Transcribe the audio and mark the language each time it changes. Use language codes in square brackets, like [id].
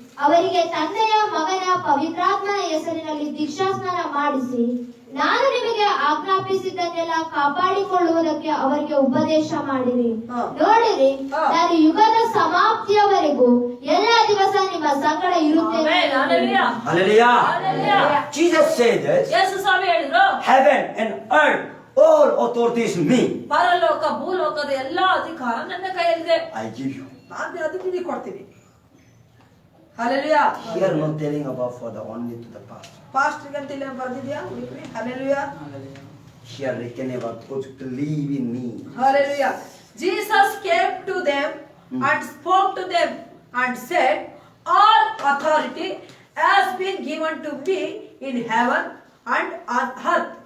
[kn] ಅವರಿಗೆ ತಂದೆಯ, ಮಗನ, ಪವಿತ್ರಾತ್ಮನ ಹೆಸರಿನಲ್ಲಿ ದೀಕ್ಷಾಸ್ನಾನ ಮಾಡಿಸಿ ನಾನು ನಿಮಗೆ ಆಜ್ಞಾಪಿಸಿದ್ದನ್ನೆಲ್ಲ ಕಾಪಾಡಿಕೊಳ್ಳುವುದಕ್ಕೆ ಅವರಿಗೆ ಉಪದೇಶ ಮಾಡಿರಿ. ಹಾ. ನೋಡಿರಿ, ಹಾ. ನಾನು ಯುಗದ ಸಮಾಪ್ತಿಯವರೆಗೂ ಎಲ್ಲ ದಿವಸ ನಿಮ್ಮ ಸಂಗಡ ಇರುತ್ತೇನೆ. [en] Amen. Hallelujah. Hallelujah. Hallelujah. Jesus said this. [kn] ಯೇಸು ಸ್ವಾಮಿ ಹೇಳಿದ್ರು, [en] Heaven and earth, all authority is me. [kn] ಪರಲೋಕ ಭೂಲೋಕದ ಎಲ್ಲಾ ಅಧಿಕಾರ ನನ್ನ ಕೈಯಲ್ಲಿದೆ. [en] I give you. [kn] ನಾನು ಅದಕ್ಕೆ ನಿನಗೆ ಕೊಡ್ತೀನಿ. Hallelujah. [en] Here not telling about for the only to the past. [kn] Pastor ಅಂತ ಇಲ್ಲಿ ಬರ್ದಿದ್ಯಾ? Hallelujah. [en] Here written about those who believe in me. Hallelujah. Jesus came to them and spoke to them and said, all authority has been given to me in heaven and on earth.